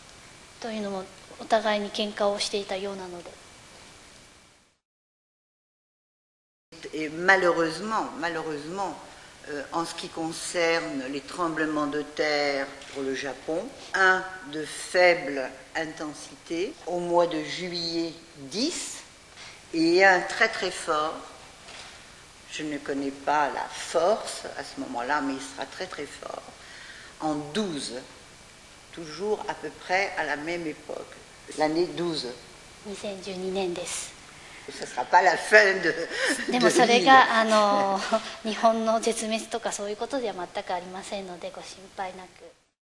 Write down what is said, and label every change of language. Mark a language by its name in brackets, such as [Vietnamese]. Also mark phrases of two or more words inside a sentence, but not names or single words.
[French] Et malheureusement, en ce qui concerne les tremblements de terre pour le Japon, un de faible intensité, au mois de juillet 10, et un très très fort. Je ne connais pas la force à ce moment-là, mais il sera très très fort, en 12, toujours à peu près à la même époque, l'année 12. [Japanese] 2012 年です。 [French] Ce ne sera pas la fin de [Japanese] でもそれが日本の絶滅とかそういうことでは全くありませんのでご心配なく。